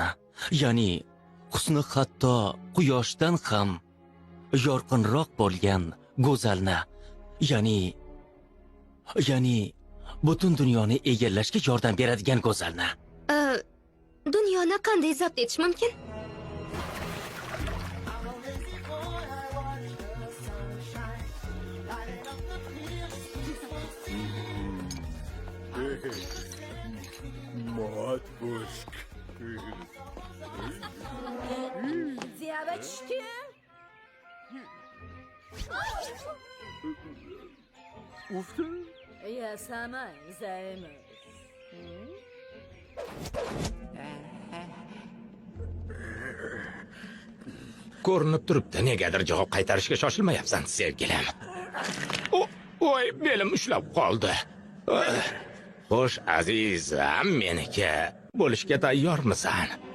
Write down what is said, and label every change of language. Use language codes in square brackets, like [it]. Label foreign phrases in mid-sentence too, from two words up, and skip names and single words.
[uz] Ya'ni husni hatto quyoshdan ham yorqinroq bo'lgan go'zalni. Ya'ni butun dunyoni egallashga yordam beradigan go'zalni. Dunyoni qanday zabt etish mumkin? [ru] Матушка. Девочки! Уф ты. Я сама займусь. [uz] Ko'rinib turibdi, negadir javob qaytarishga shoshilmayapsan, sevgilim. Voy, belim ushlab qoldi. Xo'sh, azizam, meniki bo'lishga tayyormisan?